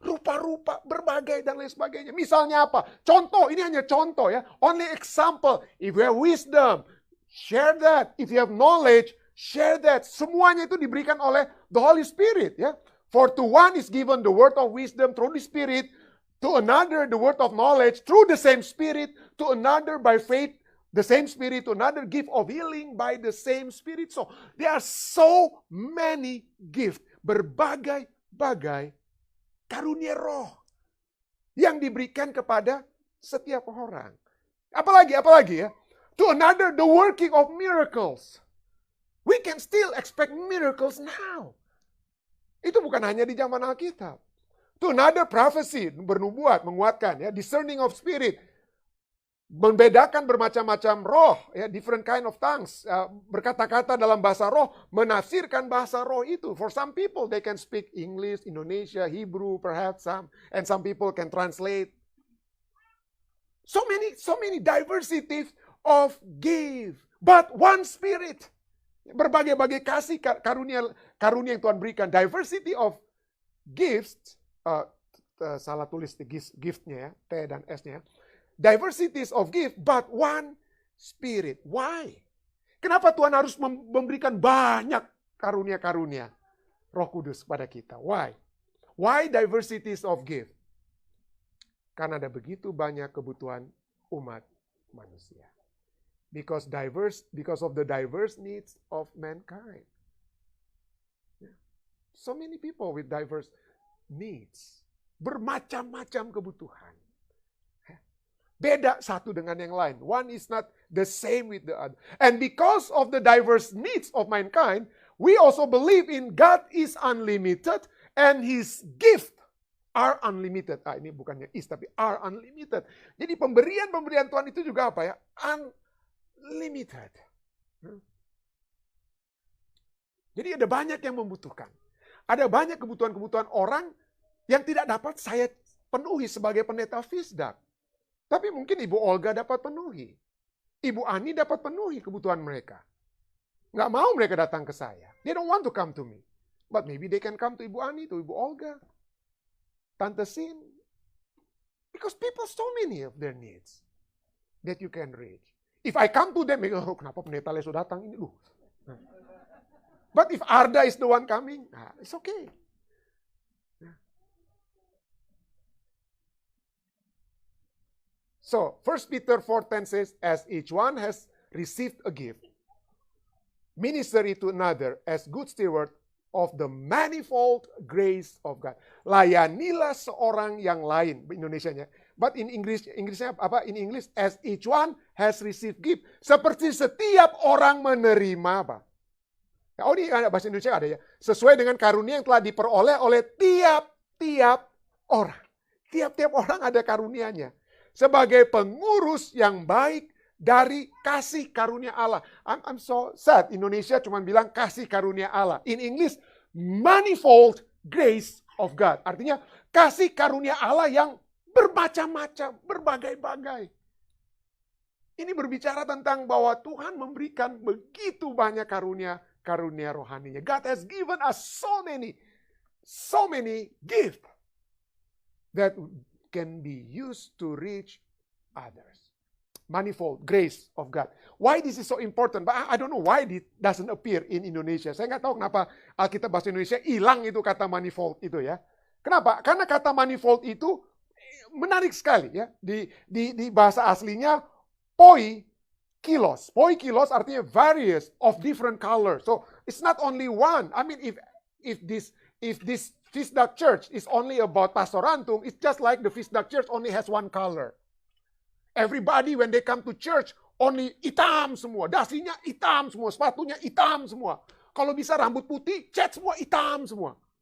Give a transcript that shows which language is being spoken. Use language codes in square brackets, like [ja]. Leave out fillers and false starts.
[id] Rupa-rupa, berbagai dan lain sebagainya. Misalnya apa? Contoh, ini hanya contoh ya. [en] Only example. If you have wisdom, share that. If you have knowledge, share that. [id] Semuanya itu diberikan oleh the Holy Spirit ya. [en] For to one is given the word of wisdom through the Spirit, to another the word of knowledge through the same Spirit, to another by faith the same Spirit, to another gift of healing by the same Spirit. So there are so many gifts, [id] berbagai-bagai karunia roh yang diberikan kepada setiap orang. Apalagi ya? [en] To another the working of miracles. We can still expect miracles now. [id] Itu bukan hanya di zaman Alkitab. [en] To another prophecy, [id] bernubuat, menguatkan, ya, [en] discerning of spirit, [id] membedakan bermacam-macam roh, ya, [en] different kind of tongues, [id] berkata-kata dalam bahasa roh, menafsirkan bahasa roh itu. [en] For some people, they can speak English, Indonesia, Hebrew, perhaps and some people can translate. So many diversities of gift, but one Spirit. [id] Berbagai-bagai kasih karunia yang Tuhan berikan. [en] Diversity of gifts, [id] salah tulis gift-nya ya, T dan S-nya. [en] Diversities of gift, but one Spirit. Why? [id] Kenapa Tuhan harus memberikan banyak karunia-karunia Roh Kudus kepada kita? [en] Why? Why diversities of gift? [id] Karena ada begitu banyak kebutuhan umat manusia. [en] Because of the diverse needs of mankind. So many people with diverse needs. [id] Bermacam-macam kebutuhan. Beda satu dengan yang lain. [en] One is not the same with the other. And because of the diverse needs of mankind, we also believe in God is unlimited and His gift are unlimited. [id] Ini bukannya is, tapi are unlimited. Jadi pemberian-pemberian Tuhan itu juga apa ya? Unlimited. Jadi ada banyak yang membutuhkan. Ada banyak kebutuhan-kebutuhan orang yang tidak dapat saya penuhi sebagai pendeta Fisdak. Tapi mungkin Ibu Olga dapat penuhi. Ibu Ani dapat penuhi kebutuhan mereka. Nggak mau mereka datang ke saya. [en] They don't want to come to me. But maybe they can come to Ibu Ani, to Ibu Olga. Tante Sin. Because people so many of their needs that you can reach. If I come to them, [id] kenapa pendeta Leso datang ini? [en] But if Arda is the one coming, it's okay. So, 1 Peter 4:10 says, as each one has received a gift, minister it to another as good steward of the manifold grace of God. [id] Layanilah seorang yang lain, Indonesianya. [en] But in [id] Inggrisnya apa? [en] In English, as each one has received gift. [id] Seperti setiap orang menerima apa? Ini bahasa Indonesia ada ya. Sesuai dengan karunia yang telah diperoleh oleh tiap-tiap orang. Tiap-tiap orang ada karunianya. Sebagai pengurus yang baik dari kasih karunia Allah. [en] I'm so sad. [id] Indonesia cuma bilang kasih karunia Allah. [en] In English, manifold grace of God. [id] Artinya kasih karunia Allah yang bermacam-macam, berbagai-bagai. Ini berbicara tentang bahwa Tuhan memberikan begitu banyak karunia rohaninya. [en] God has given us so many gifts that can be used to reach others. Manifold grace of God. Why this is so important? But I don't know why it doesn't appear in Indonesia. [id] Saya nggak tahu kenapa Alkitab bahasa Indonesia hilang itu kata manifold itu ya. Kenapa? Karena kata manifold itu menarik sekali ya. Di bahasa aslinya poikilos. [en] Poikilos artinya various of different colors. So it's not only one. I mean if this Fisdak Church is only about Pastorantum, it's just like the Fisdak Church only has one color. Everybody when they come to church [id] only hitam semua, dasinya hitam semua, sepatunya hitam semua. Kalau bisa rambut putih, cat semua hitam semua.